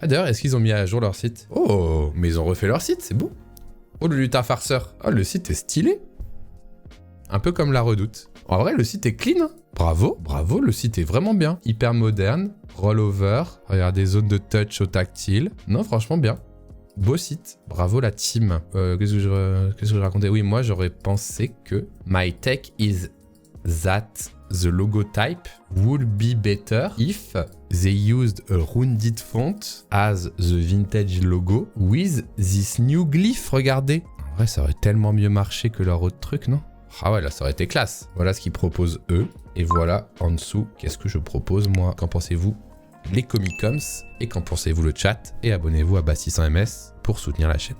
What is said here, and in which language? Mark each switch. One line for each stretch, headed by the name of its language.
French: Ah, d'ailleurs, est-ce qu'ils ont mis à jour leur site? Oh, mais ils ont refait leur site, c'est beau. Oh, le lutin farceur. Oh, le site est stylé. Un peu comme la Redoute. En vrai, le site est clean. Bravo, bravo, le site est vraiment bien. Hyper moderne, rollover. Regardez, zone de touch au tactile. Non, franchement, bien. Beau site, bravo la team. Qu'est-ce que je racontais? Oui, moi j'aurais pensé que
English: my take is that the logo type would be better if they used a rounded font as the vintage logo with this new glyph.
French: Regardez. En vrai, ça aurait tellement mieux marché que leur autre truc, non? Ah ouais, là ça aurait été classe. Voilà ce qu'ils proposent eux. Et voilà en dessous, qu'est-ce que je propose moi? Qu'en pensez-vous? Les Comicoms, et qu'en pensez-vous le chat, et abonnez-vous à Bastissant MS pour soutenir la chaîne.